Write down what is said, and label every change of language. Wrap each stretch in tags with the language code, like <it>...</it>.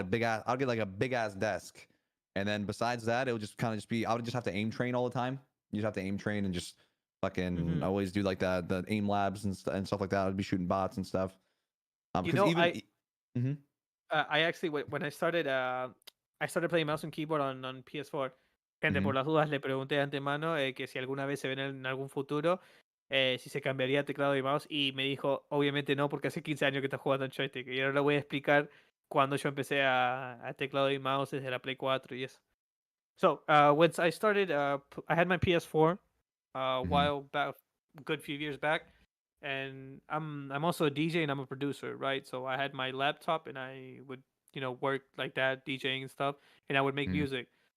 <en>a big ass. I'll get like a big ass desk, and then besides that, it would just kind of just be. I would just have to aim train all the time. You just have to aim train and just fucking Mhm. always do like the aim labs and stuff like that. I'd be shooting bots and stuff. You 'Cause know, even I actually when I started playing mouse and keyboard on PS4.</en> <es>Gente, por las dudas le pregunté de antemano que si alguna vez se ven en algún futuro, si se cambiaría teclado y mouse, y me dijo, obviamente no, porque hace 15 años que está jugando en joystick. Y ahora le voy a explicar cuando yo empecé a teclado y mouse desde la Play 4 y eso.</es> <en>So, once I started, I had my PS4 a while back, good few years back, and I'm also a DJ and I'm a producer, right? So I had my laptop and I would, work like that, DJing and stuff, and I would make Mhm. music.</en>